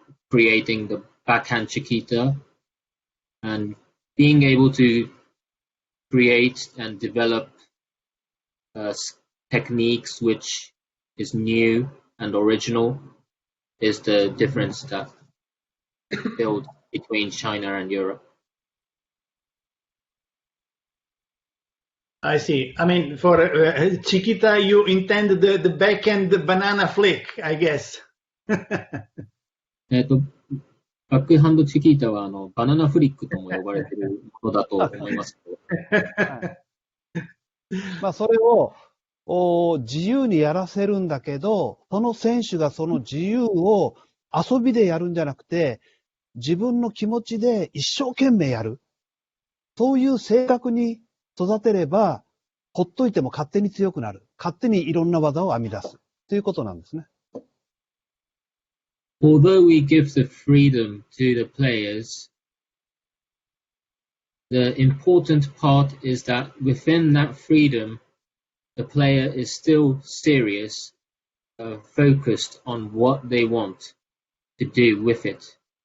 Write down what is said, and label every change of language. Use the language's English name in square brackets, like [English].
[English] creating the backhand Chiquita, and being able to create and develop techniques which is new and original is the difference that build between China and Europe. I see. I mean, for Chiquita, you intend the backhand banana flick, I guess. [Japanese] バックハンドチキータはバナナフリックとも呼ばれているものだと思いますけど。それを自由にやらせるんだけど、その選手がその自由を遊びでやるんじゃなくて、自分の気持ちで一生懸命やる。そういう性格に育てれば、ほっといても勝手に強くなる。勝手にいろんな技を編み出す。ということなんですね。 [English] Although we give the freedom to the players, the important part is that within that freedom, the player is still serious, focused on what they want to do with it.